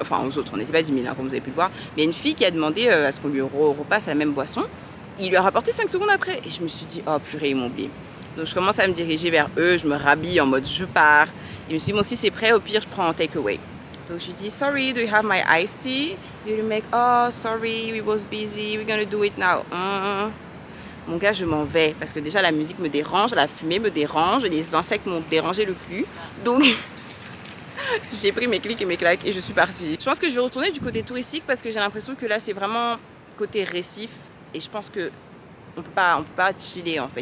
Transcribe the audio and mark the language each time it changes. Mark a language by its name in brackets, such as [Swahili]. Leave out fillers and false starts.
[French] Enfin aux autres, on n'était pas 10 000 hein, comme vous avez pu le voir. Mais il y a une fille qui a demandé à ce qu'on lui repasse la même boisson. Il lui a rapporté 5 secondes après. Et je me suis dit, oh purée, ils m'ont oublié. Donc je commence à me diriger vers eux, je me rhabille en mode je pars. Et je me suis dit, bon si c'est prêt, au pire je prends un takeaway. Donc je lui dis, [English] sorry, do you have my iced tea? [French] Et le mec, [English] oh sorry, we was busy, we're gonna do it now. [French] Mon gars, je m'en vais parce que déjà la musique me dérange, la fumée me dérange, les insectes m'ont dérangé le cul. Donc j'ai pris mes clics et mes claques et je suis partie. Je pense que je vais retourner du côté touristique parce que j'ai l'impression que là c'est vraiment côté récif et je pense que on peut pas chiller en fait.